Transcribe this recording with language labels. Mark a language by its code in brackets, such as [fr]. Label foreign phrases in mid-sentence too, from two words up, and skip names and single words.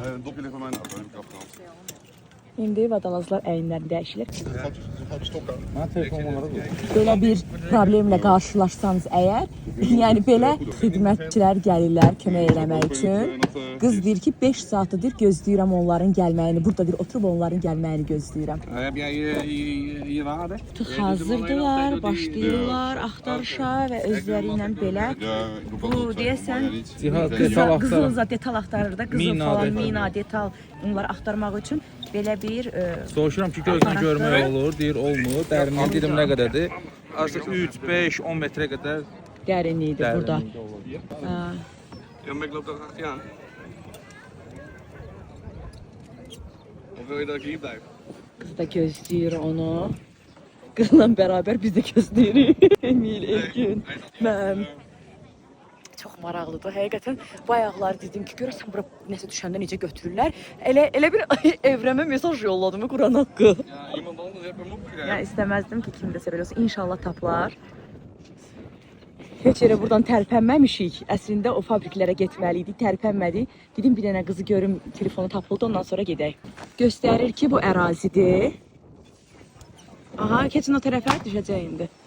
[az] İndi vadalazlar əyinlərini dəyişirlər. Mən telefonları Belə bir problemlə qarşılaşsanız əgər, yəni belə xidmətçilər gəlirlər kömək eləmək üçün. Qız deyir ki 5 saatdır gözləyirəm onların gəlməyini. Burada deyir oturub onların gəlməyini gözləyirəm. [nl] Heb jij je waarde? [az] Hazırdılar, başlayırlar axtarışa və özləri ilə belə bu deyəsən Cihaz qızıl detal axtarır da, qızıl falan, mina, detal onları axtarmaq üçün belə bir Soruşuram ki, gözdən görmək olur, deyir olmur. Dərinliyi dedim nə qədərdir? Artıq 3, 5, 10 metrə qədər dərinlikdir burada. [nl] Ja, maar ik loop daar achter je aan. Of wil je dat ik hier blijf? [az] Qız da gözləyir onu. Qızla bərabər biz də gözləyirik. Emil, Elgün, mən. Çox maraqlıdır. Həqiqətən bayaqlar dedim ki, görəsən bura nəsə düşəndə necə götürürlər. Elə bir evrəmə mesaj yolladım Quran haqqı. [nl] Ja, iemand anders heeft hem opgegeven. [az] Yəni istəməzdim ki, kimdəsə belə olsun. İnşallah tapılar. Heç yerə buradan tərpənməmişik. Əslində o fabriklərə getməliydik, tərpənmədik. Dedim bir dənə qızı görüm, telefonu tapıldı, ondan sonra gedək. Göstərir ki, bu ərazidir. Aha, keçin o tərəfə düşəcək indi.